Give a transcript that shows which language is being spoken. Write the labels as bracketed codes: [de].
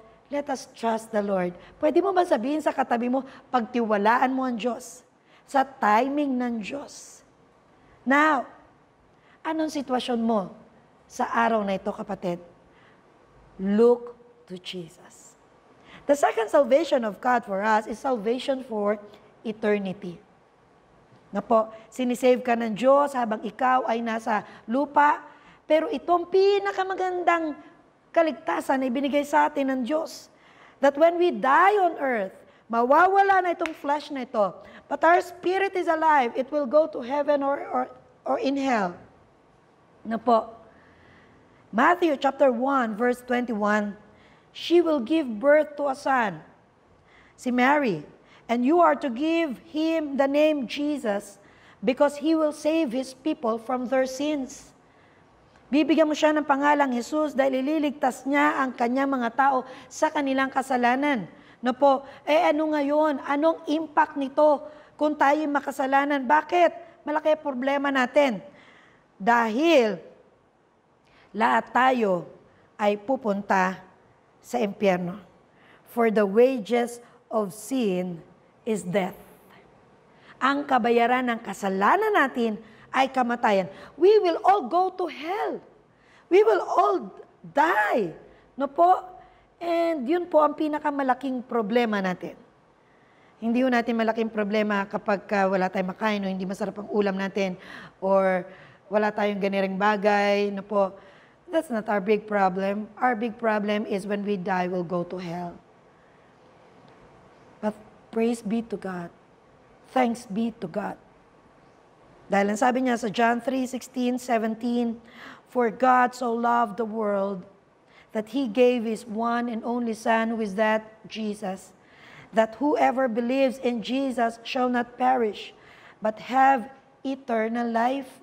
[en] Let us trust the Lord. [tl] Pwede mo ba sabihin sa katabi mo, pagtiwalaan mo ang Diyos, sa timing ng Diyos. Now, anong sitwasyon mo sa araw na ito, kapatid? [en] Look to Jesus. The second salvation of God for us is salvation for eternity. [tl] Sinisave ka ng Diyos habang ikaw ay nasa lupa, pero itong pinakamagandang kaligtasan na ibinigay sa atin ng Diyos. [en] That when we die on earth, [tl] mawawala na itong flesh na ito, [en] but our spirit is alive, it will go to heaven or in hell. Matthew chapter 1 verse 21, she will give birth to a son, [tl] si Mary, [en] and you are to give him the name Jesus because he will save his people from their sins. [tl] Bibigyan mo siya ng pangalang Jesus dahil ililigtas niya ang kanyang mga tao sa kanilang kasalanan. Ano ngayon? Anong impact nito kung tayo makasalanan? Bakit? Malaki problema natin. Dahil lahat tayo ay pupunta sa impyerno. [en] For the wages of sin is death. [tl] Ang kabayaran ng kasalanan natin ay kamatayan. [en] We will all go to hell. We will all die. [tl] And yun po ang pinakamalaking problema natin. Hindi natin malaking problema kapag wala tayong makain o hindi masarap ang ulam natin or wala tayong ganirang bagay. [en] That's not our big problem. Our big problem is when we die, we'll go to hell. But praise be to God. Thanks be to God. [tl] Dahil ang sabi niya sa [en] John 3:16, 17, for God so loved the world that He gave His one and only Son, who is that Jesus, that whoever believes in Jesus shall not perish, but have eternal life.